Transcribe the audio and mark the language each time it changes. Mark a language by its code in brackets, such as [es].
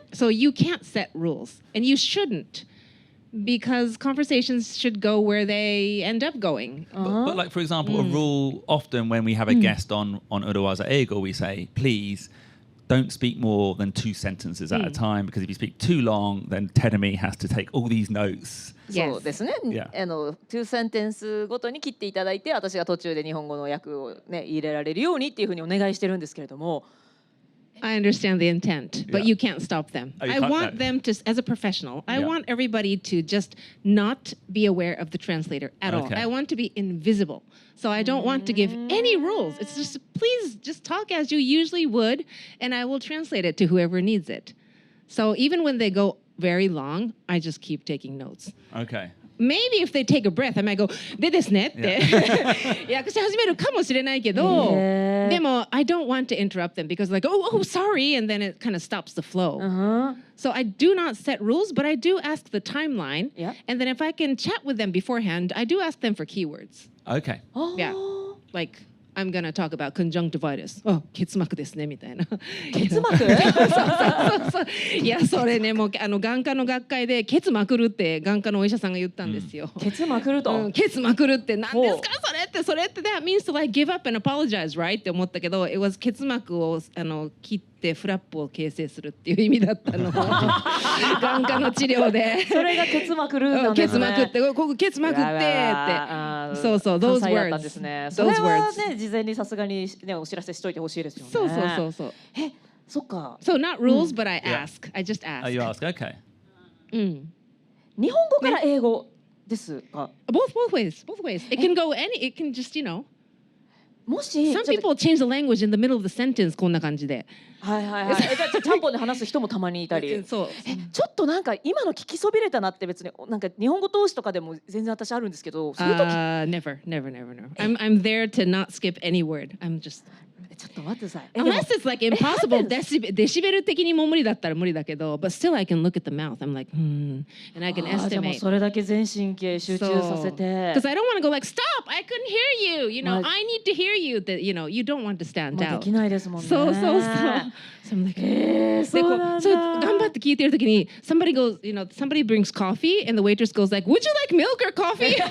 [en] So you can't set rules, and you shouldn't, because conversations should go where they end up going. But like, for example, a rule often when we have a guest on Urawaza Eigo, we say, please don't speak more than 2 sentences at a time, because if you speak too long, then Terumi has to take all these notes. [ja] そうですね。 2センテンスごとに切っていただいて、私が途中で日本語の訳をね入れられるようにっていうふうにお願いしてるんですけれども。 [en] I understand the intent, but you can't stop them. Oh, you I can't, want no. them to, as a professional, I Yeah. want everybody to just not be aware of the translator at all. Okay. I want to be invisible. So I don't want to give any rules. It's just, please just talk as you usually would, and I will translate it to whoever needs it. So even when they go very long, I just keep taking notes. Okay.Maybe if they take a breath, I might go, [ja] でですねって訳し始めるかもしれないけど、でも [en] I don't want to interrupt them because like, oh, sorry, and then it kind of stops the flow. So I do not set rules, but I do ask the timeline. And then if I can chat with them beforehand, I do ask them for keywords. Okay. Yeah. Like, I'm gonna talk about conjunctivitis. [ja] 結膜ですねみたいな。結膜？そう。いやそれねもう眼科の学会でケツまくるって眼科のお医者さんが言ったんですよ。ケツまくると。ケツまくるって何ですかそれって [en] that means to like give up and apologize, right? [ja] って思ったけど、 [en] it was [ja] ケツ膜を切ってフラップを形成するっていう意味だったの。眼科の治療で。それがケツまくるなんですね。ケツまくってここケツまくってって。 [en] そう those words。 [ja] それはね事前にさすがにねお知らせしといてほしいですよね。そう。そっか。 [en] So not rules, but I ask. I just ask. Oh, you ask. Okay. [ja] 日本語から英語ですか。 [en] Both ways. It can go it can just, you know. [ja] もし [en] Some people change the language in the middle of the sentence [ja] こんな感じで。はいはいはい。じゃあちゃんぽんで話す人もたまにいたり。そう。ちょっとなんか今の聞きそびれたなって別になんか日本語通しとかでも全然私あるんですけど、そういう時。 [en] Never. I'm there to not skip any word. I'm just. [ja] ちょっと待ってください。 [en] Unless it's like impossible. [ja] デシベル的にも無理だったら無理だけど、 [en] but still I can look at the mouth. I'm like, and I can estimate. [ja] でもそれだけ全神経集中させて。 [en] Because I don't want to go like, stop! I couldn't hear you. You know, I need to hear you. That you know, you don't want to stand out. [ja] できないですもんね。 [en] そう。So I'm like, [ja] そうなんだ。そう頑張って聞いてるときに [en] somebody goes, you know, somebody brings coffee and the waitress goes like, would you like milk or coffee?